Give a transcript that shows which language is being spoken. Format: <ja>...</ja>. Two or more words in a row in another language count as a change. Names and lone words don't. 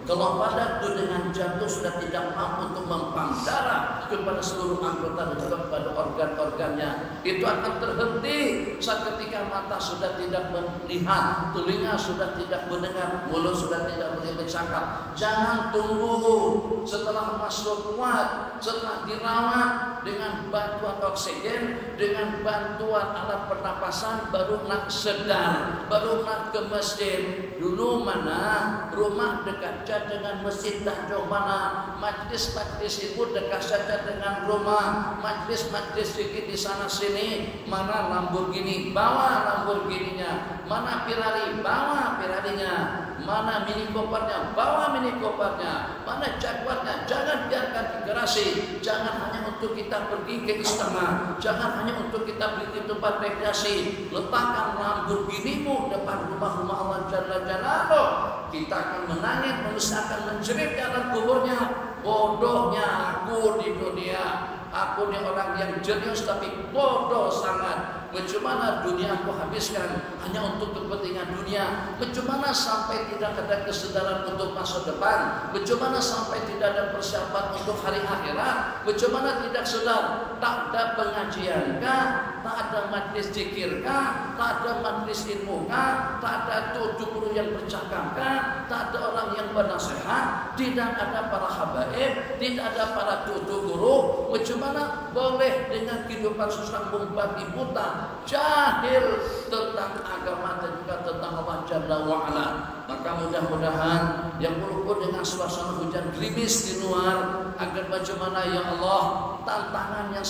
<ms>Kalau pada itu dengan jantung sudah tidak mampu untuk mempam darah kepada seluruh anggota dan juga kepada organ-organnya, itu akan terhenti saat ketika mata sudah tidak melihat, telinga sudah tidak mendengar, mulut sudah tidak boleh bercakap. Jangan tunggu setelah masuk kuat, setelah dirawat dengan bantuan oksigen, dengan bantuan alat pernapasan, baru nak sedar, baru nak ke masjid. Dulu mana rumah dekat saja dengan masjid, tak jauh mana. Majlis-majlis itu dekat saja dengan rumah. Majlis-majlis sedikit di sana sini. Mana Lamborghini, bawa Lamborghininya. Mana Ferrari, bawa Ferrarinya. Mana mini kopernya, bawa mini kopernya. Mana Jaguarnya, jangan biarkan di garasi. Jangan hanya untuk kita pergi ke istana, jangan hanya untuk kita pergi ke tempat rekreasi. Letakkan Lamborghinimu depan rumah-rumah Allah</ms> <ar>Jalla Jalaluh.</ar> <ms>Kita akan menangis, manusia akan menjerit di alam kuburnya. Bodohnya aku di dunia. Aku ni orang yang jenius tapi bodoh sangat. Bagaimana dunia aku habiskan hanya untuk kepentingan dunia? Bagaimana sampai tidak ada kesadaran untuk masa depan? Bagaimana sampai tidak ada persiapan untuk hari akhirat? Bagaimana tidak sedar? Tak ada pengajian kah? Tak ada majlis zikir kah? Tak ada majlis ilmu kah? Tak ada guru yang bercakap kah? Tak ada orang yang bernasihat? Tidak ada para habaib? Tidak ada para guru? Bagaimana boleh dengan kehidupan sesambung babi buta, jahil tentang agama dan juga tentang Allah</ms> <ar>Jalla wa'ala?</ar> <ms>Maka mudah-mudahan yang walaupun dengan suasana hujan gerimis di luar, agar bagaimana ya Allah, tantangan yang</ms>